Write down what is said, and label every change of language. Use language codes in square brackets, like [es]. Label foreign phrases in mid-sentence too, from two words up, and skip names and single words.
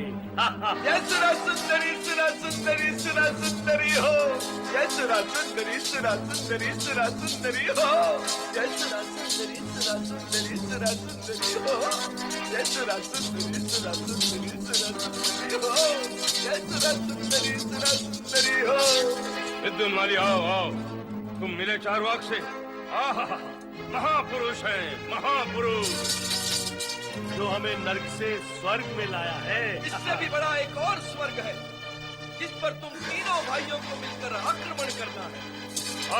[hi] जय सुरा सुंदरी सुरा सुंदरी सुरा सुंदरी हो, जय सुरा सुंदरी सुरा सुंदरी सुरा सुंदरी हो, जय सुरा सुंदरी सुरा सुंदरी सुरा सुंदरी हो, जय सुरा सुंदरी सुरा सुंदरी सुरा सुंदरी हो, जय सुरा सुंदरी सुरा सुंदरी हो। विद्युन्माली आओ आओ, तुम मिले चारवाक से। आहा, महापुरुष है महापुरुष, जो हमें नर्क से स्वर्ग में लाया है। इससे भी बड़ा एक और स्वर्ग है जिस पर तुम तीनों भाइयों को मिलकर आक्रमण करना है।